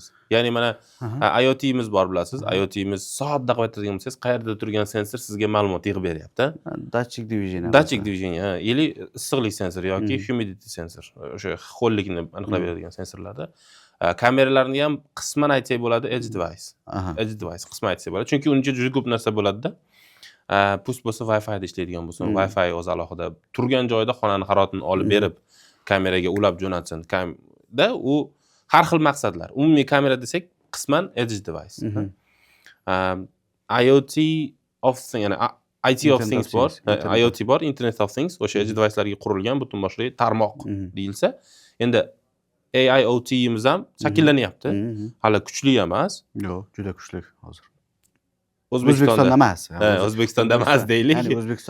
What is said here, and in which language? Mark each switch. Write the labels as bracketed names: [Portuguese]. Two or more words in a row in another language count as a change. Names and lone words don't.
[Uzbek] Ya'ni mana IoT'miz bor bilasiz. IoT'miz soatda qaytadigan bo'lsangiz, qayerda turgan sensor sizga ma'lumot yig'ib beryapti. [Russian] Датчик движение. [Uzbek] Или issiqlik sensor yoki humidity sensor. O'sha ho'llikni aniqlab beradigan sensorlarda. Kameralarni ham qisman aytsak bo'ladi [English] edge device. Edge device [Uzbek] qisman aytsak bo'ladi. Chunki uning ichida juda ko'p narsa bo'ladi-da. Pust bo'lsa Wi-Fi da ishlaydigan bo'lsin. Wi-Fi o'zi alohida turgan joyda xonani haroratini olib berib, kameraga ulab jo'natsin. Da u har xil maqsadlar. Umumiy kamera desak, qisman [English] edge device. IoT of things, ya'ni IT of things bor, IoT bor, Internet of Things, [Uzbek] o'sha [English] edge device'larga [Uzbek] qurilgan butun boshli tarmoq deyilsa, endi AIoT'imiz ham shakllanyapti. Hali kuchli emas. Yo'q, juda kuchli hozir. O'zbekistonda emas. O'zbekistonda emas deylik. Ya'ni O'zbekiston